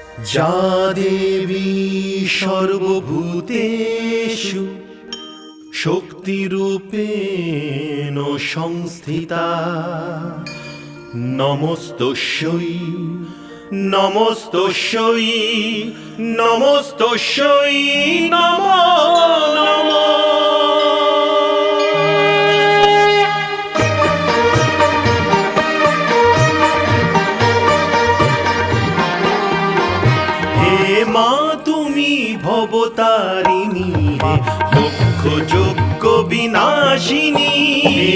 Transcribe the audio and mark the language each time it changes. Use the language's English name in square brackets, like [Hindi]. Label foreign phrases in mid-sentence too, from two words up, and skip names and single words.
[Sanskrit] যা দেবী সর্বভূতেষু শক্তিরূপেণ সংস্থিতা নমস্তস্যৈ নমস্তস্যৈ নমস্তস্যৈ নমো নমঃ। [Bangla] হে মা তুমি ভবতারিণী হে দুঃখ যজ্ঞ বিনাশিনী, হে